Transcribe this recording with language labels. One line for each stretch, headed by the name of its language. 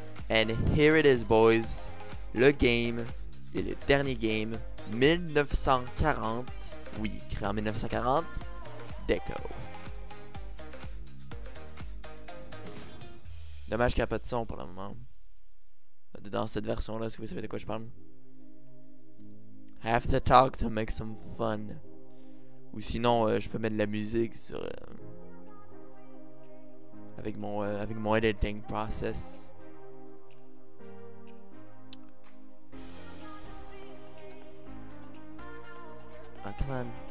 English: And here it is, boys.
French: Le game. Et le dernier game. 1940. Oui, créé en 1940. Deco. Dommage qu'il n'y a pas de son pour le moment. Dans cette version-là, si vous savez de quoi je parle.
English: I have to talk to make some fun.
French: Ou sinon, je peux mettre de la musique sur... avec mon
English: editing process. Ah, come on.